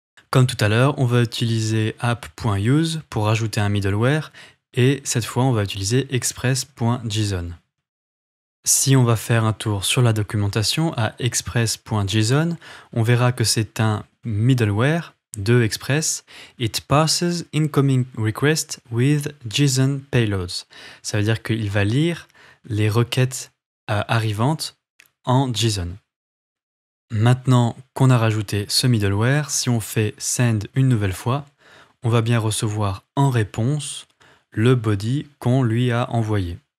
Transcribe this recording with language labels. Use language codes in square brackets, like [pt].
[fr] Comme tout à l'heure, on va utiliser app.use pour rajouter un middleware et cette fois, on va utiliser express.json. Si on va faire un tour sur la documentation à express.json, on verra que c'est un middleware de Express. [en] It passes incoming requests with JSON payloads. [fr] Ça veut dire qu'il va lire les requêtes arrivantes en JSON. Maintenant qu'on a rajouté ce middleware, si on fait send une nouvelle fois, on va bien recevoir en réponse le body qu'on lui a envoyé.